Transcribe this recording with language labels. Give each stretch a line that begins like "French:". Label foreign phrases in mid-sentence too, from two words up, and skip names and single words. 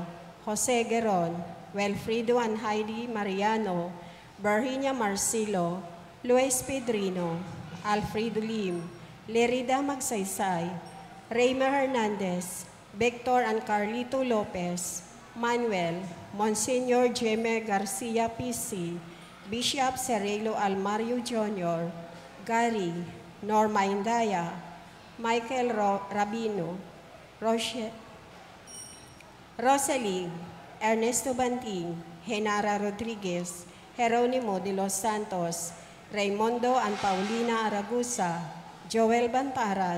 Filipino: Jose Geron, Wilfrido and Heidi Mariano, Virginia Marcilo, Luis Pedrino, Alfredo Lim, Lerida Magsaysay, Reymer Hernandez, Victor and Carlito Lopez, Manuel, Monsignor Jaime Garcia PC, Bishop Cerelo Almario Jr., Gary, Norma Indaya, Michael Rabino, Rosalie, Ernesto Banting, Genara Rodriguez, Jeronimo de los Santos, Raimundo and Paulina Aragusa, Joel Bantaran,